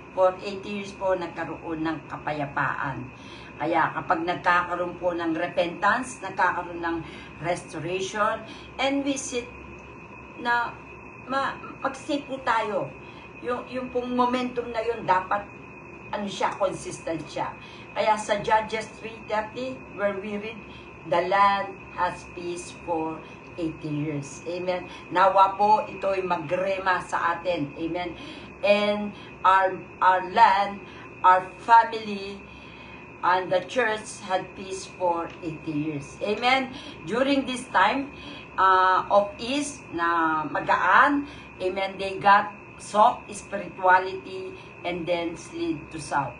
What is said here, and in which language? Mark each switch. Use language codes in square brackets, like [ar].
[tl] For 80 years po nagkaroon ng kapayapaan. Kaya kapag nagkakaroon po ng repentance, nagkakaroon ng restoration, [en] and we sit [tl] na mag-stay po tayo. Yung pong momentum na yun, dapat consistent siya. Kaya sa [en] Judges 3:30, where we read, the land has peace for 80 years. Amen. [tl] Nawa po ito'y magrema sa atin. Amen. [en] And our land, our family, and the church had peace for 80 years. Amen. During this time of ease [tl] na magaan, [en] amen, they got soft spirituality and then slid to south.